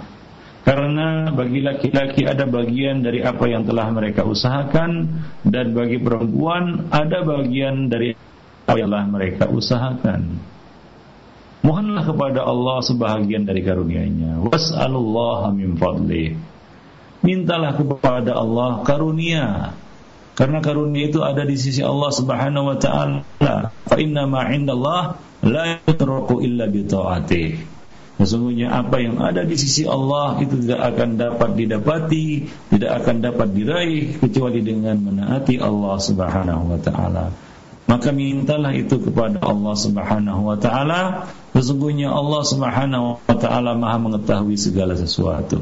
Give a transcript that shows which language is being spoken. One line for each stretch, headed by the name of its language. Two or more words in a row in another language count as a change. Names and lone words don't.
Indonesian: Karena bagi laki-laki ada bagian dari apa yang telah mereka usahakan, dan bagi perempuan ada bagian dari apa yang telah mereka usahakan. Mohonlah kepada Allah sebahagian dari karunia-Nya.
Arabic: واسألوا الله من فضله.
Indonesian: Mintalah kepada Allah karunia, karena karunia itu ada di sisi Allah
Arabic: سبحانه وتعالى. فإن ما عند الله لا يترك إلا بطاعته.
Indonesian: Sesungguhnya apa yang ada di sisi Allah itu tidak akan dapat didapati, tidak akan dapat diraih kecuali dengan menaati Allah
Arabic: سبحانه وتعالى.
Indonesian: maka mintalah itu kepada Allah
Arabic: سبحانه وتعالى.
Indonesian: Sesungguhnya Allah
Arabic: سبحانه وتعالى
Indonesian: Maha mengetahui segala sesuatu.